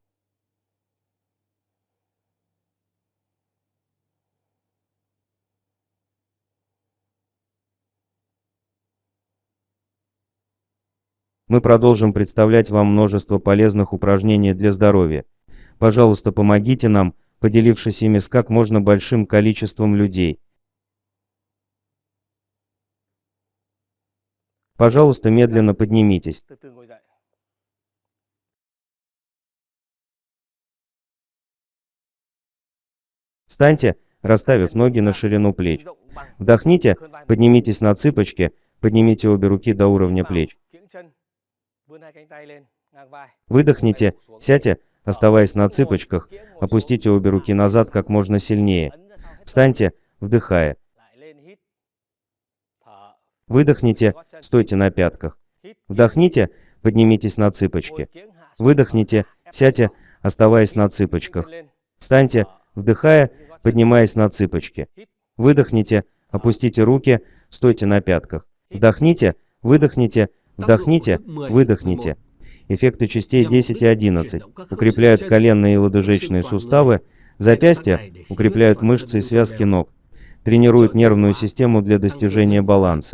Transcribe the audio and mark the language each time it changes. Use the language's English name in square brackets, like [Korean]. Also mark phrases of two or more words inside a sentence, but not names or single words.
[Russian] Мы продолжим представлять вам множество полезных упражнений для здоровья. Пожалуйста, помогите нам, поделившись ими с как можно большим количеством людей. Пожалуйста, медленно поднимитесь. [Vietnamese] Từ từ ngồi dậy. [Russian] Встаньте, расставив ноги на ширину плеч. [Vietnamese] Rộng bằng [Russian] Вдохните, [Vietnamese] hơn vai. [Russian] поднимитесь на цыпочки, поднимите обе руки до уровня плеч. [Vietnamese] Kiễng chân, vươn hai cánh tay lên ngang vai. [Russian] Выдохните, сядьте, оставаясь на цыпочках, опустите обе руки назад как можно сильнее. [Vietnamese] Ấn ra sau hết [Russian] Встаньте, вдыхая. [Vietnamese] lại lên hít. Thở. [Russian] Выдохните, стойте на пятках. [Vietnamese] Hít. [Russian] Вдохните, поднимитесь на цыпочки. [Vietnamese] Ngồi kiễng hạ xuống. [Russian] Выдохните, сядьте, оставаясь на цыпочках. Встаньте, вдыхая, поднимаясь на цыпочки. Выдохните, опустите руки, стойте на пятках. Вдохните, выдохните, вдохните, выдохните. Эффекты частей 10 и 11 укрепляют коленные и лодыжечные суставы, запястья укрепляют мышцы и связки ног, тренируют нервную систему для достижения баланса.